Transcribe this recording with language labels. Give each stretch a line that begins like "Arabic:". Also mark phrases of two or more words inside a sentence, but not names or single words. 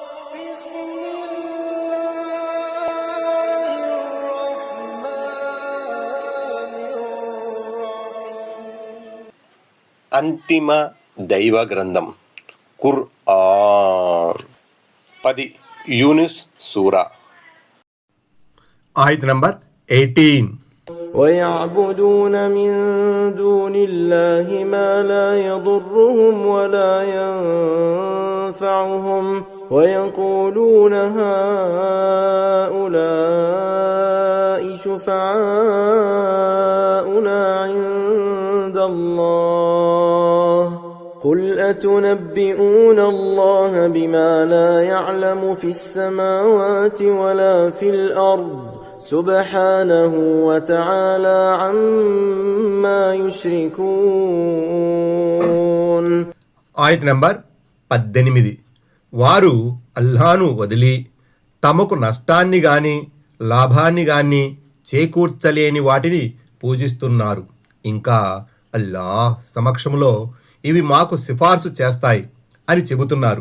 Telugu: అంతిమ దైవ గ్రంథం ఖుర్ఆన్ 10 యూనుస్ సూరా ఆయత్ నంబర్ 18.
Arabic: وَيَعْبُدُونَ مِن دُونِ اللَّهِ مَا لَا يَضُرُّهُمْ وَلَا يَنفَعُهُمْ وَيَقُولُونَ هَؤُلَاءِ شُفَعَاؤُنَا عِندَ اللَّهِ قُلْ أَتُنَبِّئُونَ اللَّهَ بِمَا لَا يَعْلَمُ فِي السَّمَاوَاتِ وَلَا فِي الْأَرْضِ سبحانه وتعالى عما يشركون.
Telugu: ఆయత్ నంబర్ 18. వారు అల్లాహ్ను వదిలి తమకు నష్టాన్ని గాని లాభాన్ని గాని చేకూర్చలేని వాటిని పూజిస్తున్నారు. ఇంకా అల్లాహ్ సమక్షంలో ఇవి మాకు సిఫార్సు చేస్తాయి అని చెబుతున్నారు.